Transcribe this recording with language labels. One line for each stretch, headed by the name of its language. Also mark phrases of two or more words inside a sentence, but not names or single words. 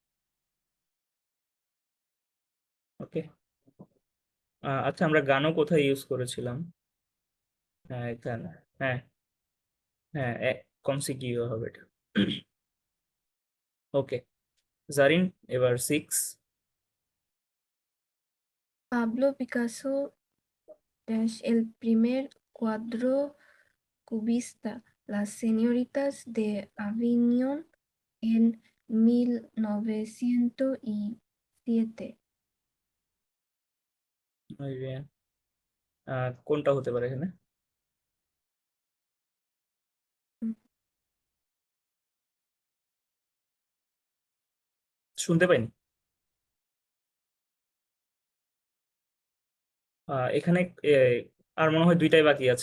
Bangla: ওকে। আচ্ছা, আমরা গানও কোথায় ইউজ করেছিলাম? হ্যাঁ এখানে। হ্যাঁ, হ্যাঁ কনসিগিও হবে এটা। ওকে, জারিন এবার সিক্স।
Spanish: Pablo Picasso es el primer cuadro cubista, Las señoritas de Avignon en 1907. muy bien।
Bangla: কোনটা হতে পারে এখানে? Mm, শুনতে পাইনি। এখানে এ, আর মনে হয় দুইটাই বাকি আছে।